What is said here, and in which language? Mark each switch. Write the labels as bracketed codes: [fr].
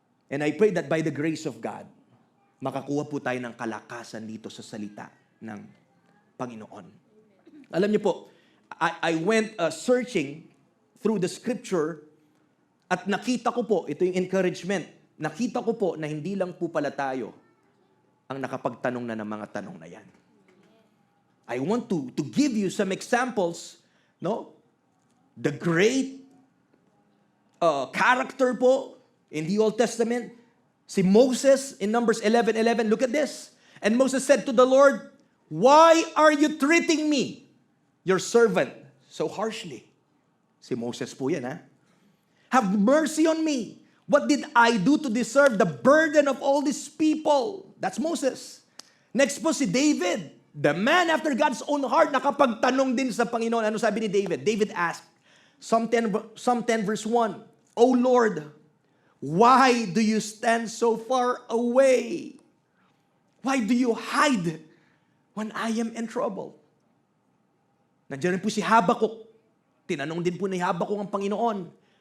[en] And I pray that by the grace of God, [tl] makakuha po tayo ng kalakasan dito sa salita ng Panginoon. Alam niyo po, [en] I went searching through the scripture [tl] at nakita ko po, ito yung encouragement, nakita ko po na hindi lang po pala tayo ang nakapagtanong na ng mga tanong na yan. [en] I want to give you some examples, no? The great character po in the Old Testament, si Moses in Numbers 11:11. Look at this. And Moses said to the Lord, "Why are you treating me, your servant, so harshly?" [tl] Si Moses po yan, ha? [en] "Have mercy on me. What did I do to deserve the burden of all these people?" That's Moses. [tl] Next po si David, [en] the man after God's own heart, [tl] nakapagtanong din sa Panginoon. Ano sabi ni David? [en] David asked, Psalm 10 verse 1, "O Lord, why do you stand so far away? Why do you hide when I am in trouble?" [tl] Nandiyan rin po si Habakkuk. Tinanong din po ni Habakkuk ang Panginoon.